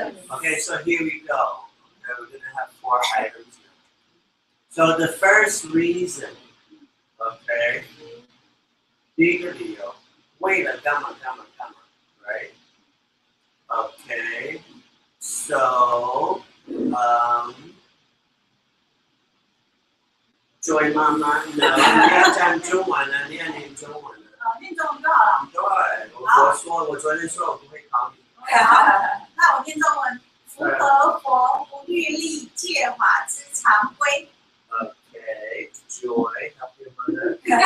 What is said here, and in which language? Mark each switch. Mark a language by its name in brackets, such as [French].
[English] Okay, so here we go. Okay, we're going to have 4 items now. So the first reason, okay, [Chinese] 第一个理由，为了干嘛， [English] right? Okay, so, [Chinese] Joy 妈妈 ，no， 你要讲中文了，你要念中文了。念中文就好了。对，我昨天说我不会考你。那我念中文，符合佛不律例戒法之常规。 [English] Okay, Joy, help your mother.